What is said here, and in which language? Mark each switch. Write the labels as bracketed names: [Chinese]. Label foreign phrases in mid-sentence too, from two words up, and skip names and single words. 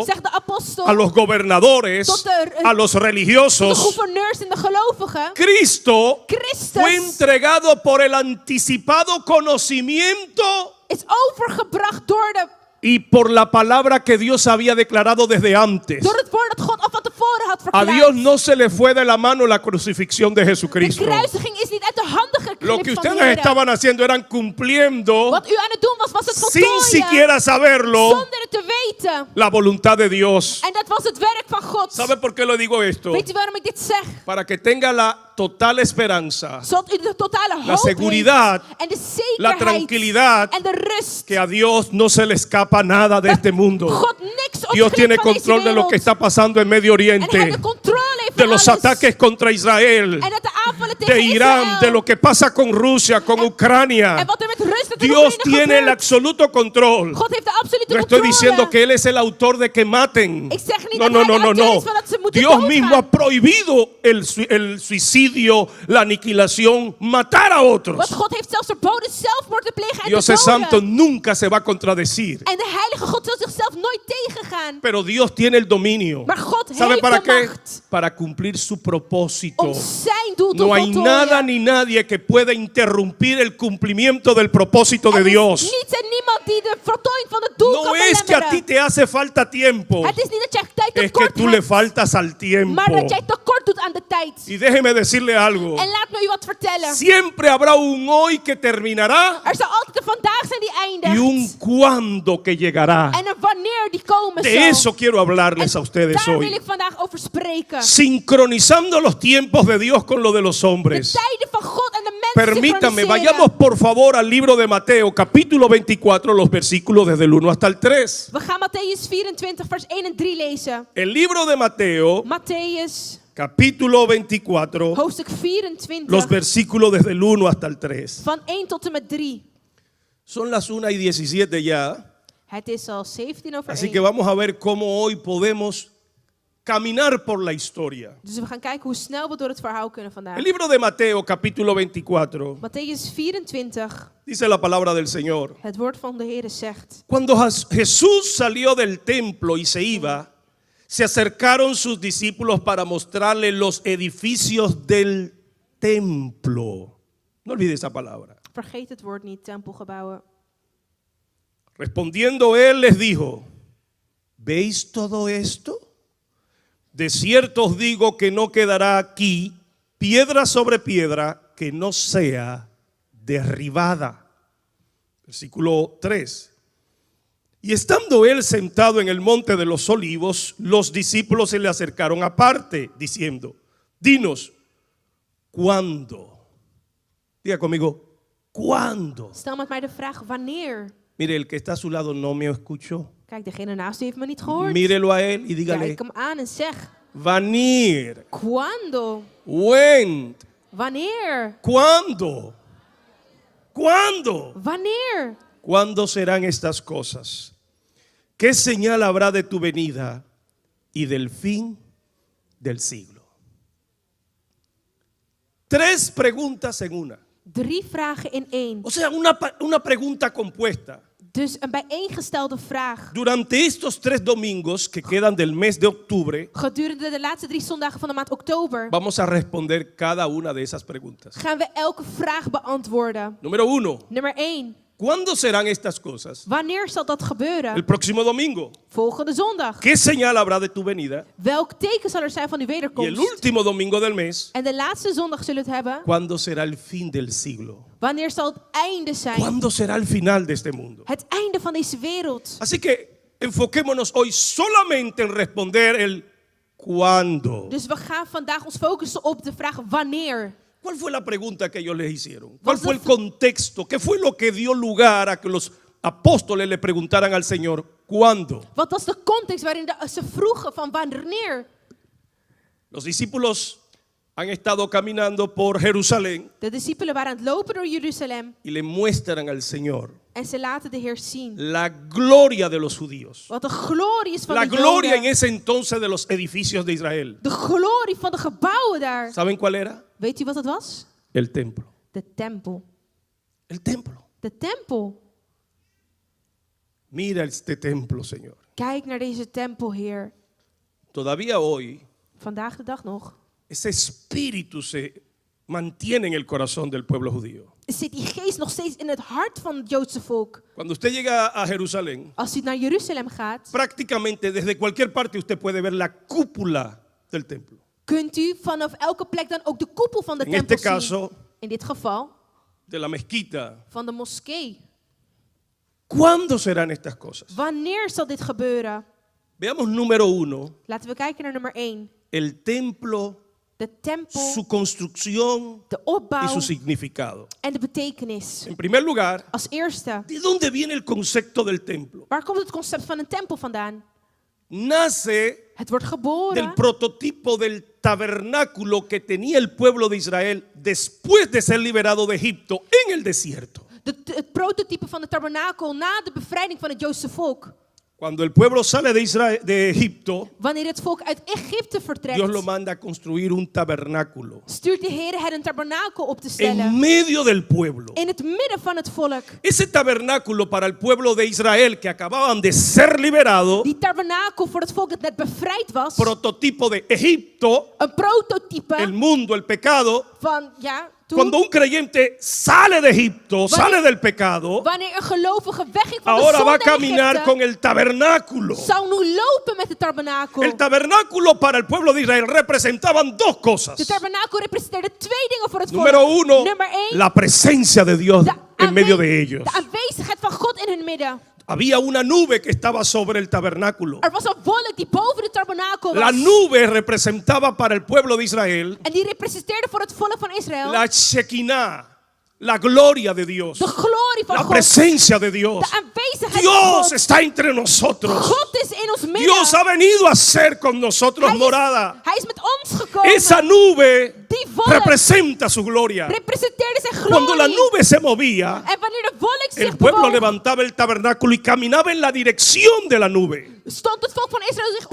[Dutch] zegt de apostel [Spanish] a los gobernadores, a los [Dutch] tot de [Spanish] religiosos, [Dutch] gouverneurs en de gelovigen, [Spanish] Cristo [Dutch] Christus [Spanish] fue entregado por el anticipado conocimiento [Dutch] is overgebracht door [Spanish] y por la palabra que Dios había declarado desde antes. [Dutch] het woord dat God al van tevoren had [Spanish] A [Dutch] verklaard. [Spanish] Dios no se le fue de la mano la crucifixión de [Dutch] De [Spanish] Jesucristo. [Dutch] kruisiging is niet uit de handen [Spanish] Lo [Dutch] geknipt [Spanish] que [Dutch] van de [Spanish] ustedes [Dutch] Heer. [Spanish] estaban haciendo eran cumpliendo, [Dutch] Wat u aan het doen was het [Spanish] sin [Dutch] voltooien [Spanish] siquiera saberlo, [Dutch] zonder het te weten. [Spanish] la voluntad de Dios. [Dutch] En dat was het werk van God. [Spanish] ¿Sabe por qué lo digo esto? [Dutch] Weet u waarom ik dit zeg? [Spanish] Para que tenga la total esperanza, [Dutch] Zodat u de totale [Spanish] la [Dutch] hoop [Spanish] seguridad, [Dutch] heeft en de [Spanish] la [Dutch] zekerheid [Spanish] tranquilidad [Dutch] en de rust. [Spanish] que a Dios no se le escapa nada de este mundo. [Dutch] God niks [Spanish] Dios tiene [Dutch] ontglipt van deze [Spanish] control de lo que [Dutch] wereld. [Spanish] está pasando en Medio [Dutch] En hij [Spanish] Oriente, [Dutch] de controle heeft [Spanish] de [Dutch] van [Spanish] los [Dutch] alles. [Spanish] ataques contra Israel, [Dutch] En dat de aanvallen tegen [Spanish] de Irán, [Dutch] Israël. [Spanish] de lo que pasa con Rusia, con [Dutch] En [Spanish] Ucrania. [Dutch] wat er met Rusland en [Spanish] Dios [Dutch] Oekraïne [Spanish] tiene el [Dutch] gebeurt. [Spanish] absoluto control. [Dutch] God heeft de absolute [Spanish] No estoy [Dutch] controle. [Spanish] diciendo que Él es el autor de que maten. [Dutch] Ik zeg niet [Spanish] No, [Dutch] dat [Spanish] no, [Dutch] hij [Spanish] no, [Dutch] de [Spanish] no, [Dutch] auteur [Spanish] no. [Dutch] is van dat ze moeten [Spanish] Dios [Dutch] doodgaan. [Spanish] mismo ha prohibido el suicidio, la aniquilación, matar a otros. [Dutch] Want God heeft zelfs verboden zelfmoord te plegen en [Spanish] Dios [Dutch] te [Spanish] es [Dutch] doden. [Spanish] santo, nunca se va a contradecir. [Dutch] En de heilige God zal zichzelf nooit tegengaan. [Spanish] Pero Dios tiene el dominio. [Dutch] Maar God [Spanish] ¿Sabe [Dutch] heeft [Spanish] para [Dutch] de [Spanish] qué? [Dutch] macht [Spanish] Para cumplir su propósito. [Dutch] om zijn doel te [Spanish] No hay [Dutch] voltooien. [Spanish] nada ni nadie que pueda interrumpir el cumplimiento del propósito de [Dutch] Er is [Spanish] Dios. [Dutch] niets en niemand die de voltooiing van het doel [Spanish] No [Dutch] kan [Spanish] es que a ti [Dutch] belemmeren. [Spanish] te hace falta tiempo, [Dutch] Het is niet dat jij tijd [Spanish] es que [Dutch] tekort [Spanish] tú le [Dutch] hebt, [Spanish] faltas al tiempo. [Dutch] maar dat jij tekort doet aan de tijd. [Spanish] Y déjeme decirle algo. [Dutch] En laat me u wat vertellen. [Spanish] Siempre habrá un hoy que terminará [Dutch] Er zal altijd een vandaag zijn die eindigt. [Spanish] y un cuándo que llegará. [Dutch] En een wanneer die komen [Spanish] De [Dutch] zal. [Spanish] eso quiero hablarles a [Dutch] En [Spanish] ustedes [Dutch] daar wil [Spanish] hoy. [Dutch] ik vandaag over spreken. [Spanish] Sincronizando los tiempos de Dios con los de los [Dutch] De [Spanish] hombres. [Dutch] tijden van God en de mensen [Spanish] Permítame, [Dutch] synchroniseren. [Spanish] vayamos por favor al libro de Mateo, capítulo 24, los versículos desde el 1 hasta el 3. [Dutch] We gaan Matthäus 24 vers 1 en 3 lezen. [Spanish] El libro de Mateo, [Dutch] Matthäus [Spanish] capítulo 24, [Dutch] hoofdstuk 24 [Spanish] los versículos desde el 1 hasta el 3. [Dutch] van 1 tot en met 3. [Spanish] Son las 1:17 ya, [Dutch] Het is al 17 over [Spanish] así [Dutch] 1. [Spanish] que vamos a ver cómo hoy podemos caminar por la historia. [Dutch] Dus we gaan kijken hoe snel we door het verhaal kunnen vandaag. [Spanish] El libro de Mateo, capítulo 24, [Dutch] Matthäus 24, [Spanish] dice la palabra del Señor. [Dutch] het woord van de Heer zegt. [Spanish] Cuando Jesús salió del templo y se iba, se acercaron sus discípulos para mostrarle los edificios del templo. No olvide esa palabra. [Dutch] Vergeet het woord niet, tempelgebouwen. [Spanish] Respondiendo él les dijo: ¿veis todo esto? De cierto os digo que no quedará aquí piedra sobre piedra que no sea derribada. Versículo 3. Y estando él sentado en el monte de los olivos, los discípulos se le acercaron aparte, diciendo: dinos, ¿cuándo? Diga conmigo, ¿cuándo? [Dutch] Stel met mij de vraag, wanneer? [Spanish] Mire, el que está a su lado no me escuchó. [Dutch] Kijk, degene naast u heeft me niet gehoord. [Spanish] Mírelo a él y dígale: [Dutch] Kijk hem aan en zeg, Wanneer. Quando? When. Wanneer? [Spanish] ¿Cuándo? ¿Cuándo? [Dutch] Wanneer? [Spanish] ¿Cuándo serán estas cosas? ¿Qué señal habrá de tu venida y del fin del siglo? 3 preguntas en una. [Dutch] 3 vragen in 1. [Spanish] O sea, una pregunta compuesta. [Dutch] Dus een bijeengestelde vraag. [Spanish] Durante estos 3 domingos que quedan del mes de octubre, [Dutch] Gedurende de laatste 3 zondagen van de maand oktober [Spanish] vamos a responder cada una de esas preguntas. [Dutch] gaan we elke vraag beantwoorden. [Spanish] Número 1. [Dutch] Nummer 1. [Spanish] ¿Cuándo serán estas cosas? [Dutch] Wanneer zal dat [Spanish] El [Dutch] gebeuren? [Spanish] próximo domingo. [Dutch] Volgende zondag. [Spanish] ¿Qué señal habrá de tu venida? [Dutch] Welk teken zal er zijn van uw [Spanish] Y el [Dutch] wederkomst? [Spanish] último domingo del mes, [Dutch] En de laatste zondag zullen we het hebben. [Spanish] ¿cuándo será el fin del siglo? [Dutch] Wanneer zal het einde zijn? [Spanish] ¿Cuándo será el final de este mundo? [Dutch] Het einde van deze wereld. [Spanish] Así que enfoquémonos hoy solamente en responder el ¿cuándo? [Dutch] Dus we gaan vandaag ons focussen op de vraag wanneer. [Spanish] ¿Cuál fue la pregunta que ellos les hicieron? ¿Cuál fue el contexto? ¿Qué fue lo que dio lugar a que los apóstoles le preguntaran al Señor ¿cuándo? [Dutch] Wat was de context waarin ze vroegen van wanneer? [Spanish] Los discípulos han estado caminando por Jerusalén [Dutch] De discipelen waren aan het lopen door Jeruzalem [Spanish] y le muestran al Señor [Dutch] en ze laten de Heer zien [Spanish] la gloria de los judíos. [Dutch] wat de glorie is van [Spanish] La [Dutch] de [Spanish] gloria en [Dutch] Joden. [Spanish] ese entonces de los edificios de Israel. [Dutch] De glorie van de gebouwen daar. [Spanish] ¿Saben cuál era? [Dutch] Weet u wat het was? [Spanish] El templo. [Dutch] De tempel. [Spanish] El templo. [Dutch] De tempel. [Spanish] Mira este templo, Señor. [Dutch] Kijk naar deze tempel, Heer. [Spanish] Todavía hoy [Dutch] Vandaag de dag nog [Spanish] ese espíritu se mantiene en el corazón del pueblo judío. [Dutch] zit die geest nog steeds in het hart van het Joodse volk. [Spanish] Cuando usted llega a Jerusalén, [Dutch] Als u naar Jeruzalem gaat, [Spanish] prácticamente desde cualquier parte usted puede ver la cúpula del templo. [Dutch] kunt u vanaf elke plek dan ook de koepel van de [Spanish] En [Dutch] tempel [Spanish] este caso, [Dutch] zien. In dit geval [Spanish] de la mezquita. [Dutch] van de moskee. [Spanish] ¿Cuándo serán estas cosas? [Dutch] Wanneer zal dit gebeuren? [Spanish] Veamos número 1, [Dutch] Laten we kijken naar nummer 1. [Spanish] el templo, [Dutch] De tempel, [Spanish] su construcción [Dutch] de [Spanish] y [Dutch] opbouw [Spanish] su significado. [Dutch] en de betekenis. [Spanish] En primer lugar, [Dutch] Als eerste, [Spanish] ¿de dónde viene el concepto del templo? [Dutch] waar komt het concept van een tempel vandaan? [Spanish] Nace [Dutch] Het wordt [Spanish] del [Dutch] geboren [Spanish] prototipo del tabernáculo que tenía el pueblo de Israel después de ser liberado de Egipto en el desierto. [Dutch] het prototype van de tabernakel na de bevrijding van het Joodse volk. [Spanish] Cuando el pueblo sale de Egipto, [Dutch] Wanneer het volk uit Egypte vertrekt, [Spanish] Dios lo manda a construir un tabernáculo [Dutch] stuurt de Heer hen een tabernakel op te stellen. [Spanish] en medio del pueblo. [Dutch] In het midden van het volk. [Spanish] Ese tabernáculo para el pueblo de Israel que acababan de ser liberado, [Dutch] Die tabernakel voor het volk dat net bevrijd was. [Spanish] prototipo de Egipto, [Dutch] Een prototype [Spanish] el mundo, el pecado. [Dutch] van, ja, toen, [Spanish] Cuando un creyente sale de Egipto, sale del pecado, [Dutch] wanneer een gelovige wegging van [Spanish] ahora [Dutch] de [Spanish] va a [Dutch] zonde in [Spanish] caminar [Dutch] Egypte, [Spanish] con el tabernáculo. [Dutch] zou nu lopen met de tabernakel. [Spanish] El tabernáculo para el pueblo de Israel representaban 2 [Dutch] De [Spanish] cosas. [Dutch] tabernakel representeerde 2 dingen voor het [Spanish] Número [Dutch] volk. [Spanish] 1, [Dutch] Nummer 1, [Spanish] la presencia de Dios [Dutch] de, [Spanish] en medio de ellos. [Dutch] de aanwezigheid van God in hun midden. [Spanish] Había una nube que estaba sobre el tabernáculo. [Dutch] Er was een wolk die boven de tabernakel was. [Spanish] La nube representaba para el pueblo de Israel [Dutch] En die representeerde voor het volk van Israël [Spanish] la Shekinah, la gloria de Dios, [Dutch] de glorie van [Spanish] la [Dutch] God. [Spanish] presencia de Dios. [Dutch] De aanwezigheid van [Spanish] Dios [Dutch] God. [Spanish] está entre nosotros. [Dutch] God is in ons midden. [Spanish] Dios ha venido a ser con nosotros morada. [Dutch] Hij is met ons gekomen. [Spanish] Esa nube [Dutch] Die wolk [Spanish] representa su gloria. [Dutch] representeerde zijn glorie. [Spanish] Cuando la nube se movía, [Dutch] En wanneer de wolk zich [Spanish] el pueblo [Dutch] bewoog, [Spanish] levantaba el tabernáculo y caminaba en la dirección de la nube [Dutch] stond het volk van Israël zich